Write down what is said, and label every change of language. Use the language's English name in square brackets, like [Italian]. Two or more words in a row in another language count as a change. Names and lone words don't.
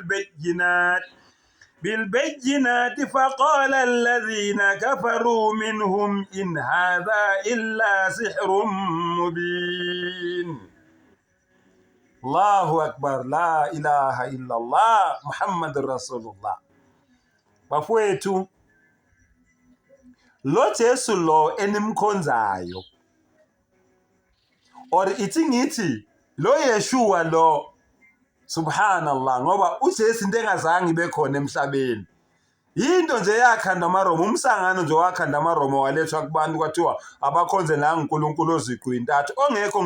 [Arabic] بالبينات فقال الذين كفروا منهم إن هذا إلا سحر مبين. الله أكبر لا إله إلا الله محمد رسول الله. [Zulu] Bafowethu lo Jesu lo enimkhonzayo or ithi ngithi lo Yeshua lo subhanallah ngoba uJesu into engazange ibe khona emhlabeni into nje yakhanda amaRoma umsangano nje wakhanda amaRoma walethwa kubantu kwathiwa abakhonze la uNkulunkulu oziqhu intathu ongekho